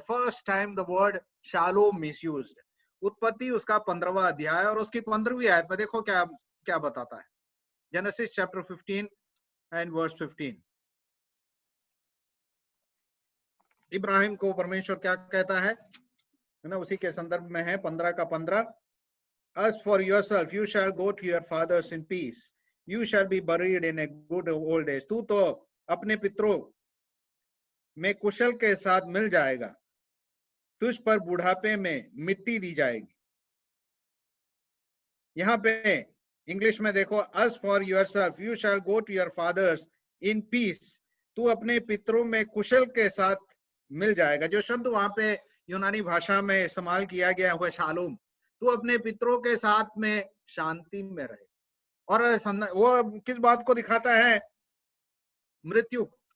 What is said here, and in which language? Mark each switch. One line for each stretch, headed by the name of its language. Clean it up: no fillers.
English: First time the word shalom is used.
Hindi: उत्पत्ति उसका 15वां अध्याय और उसकी 15वीं आयत में देखो क्या क्या बताता है।
English: Genesis chapter 15 and verse 15।
Hindi: Ibrahim को परमेश्वर क्या कहता है ना, उसी के संदर्भ में है 15 का 15।
English: As for yourself, you shall go to your fathers in peace. You shall be buried in a good old age.
Hindi: तू तो अपने पितरों में कुशल के साथ मिल जाएगा, तुझ पर बुढ़ापे में मिट्टी दी जाएगी। यहाँ पे इंग्लिश में देखो,
English: as for yourself, you shall go to your fathers in peace.
Hindi: तू अपने पितरों में कुशल के साथ मिल जाएगा। जो शब्द वहां पे यूनानी भाषा में इस्तेमाल किया गया हुआ शालोम, तू अपने पितरों के साथ में शांति में रहे। और वो किस बात को दिखाता है? मृत्यु।